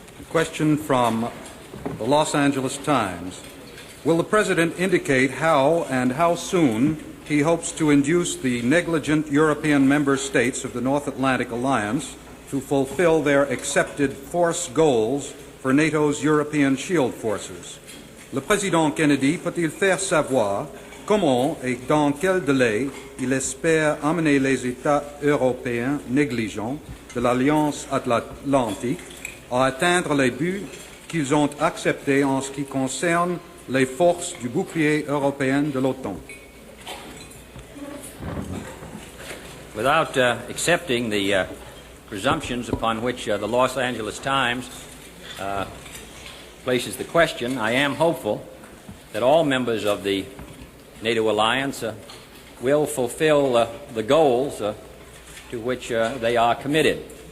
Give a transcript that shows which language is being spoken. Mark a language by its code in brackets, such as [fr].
[en] Question from the Los Angeles Times. Will the President indicate how and how soon he hopes to induce the negligent European member states of the North Atlantic Alliance to fulfill their accepted force goals for NATO's European Shield Forces? [fr] Le Président Kennedy peut-il faire savoir comment et dans quel délai il espère amener les États européens négligents de l'Alliance Atlantique à atteindre les buts qu'ils ont acceptés en ce qui concerne les forces du bouclier européen de l'OTAN? [en] Without accepting the presumptions upon which the Los Angeles Times places the question, I am hopeful that all members of the NATO alliance will fulfill the goals to which they are committed.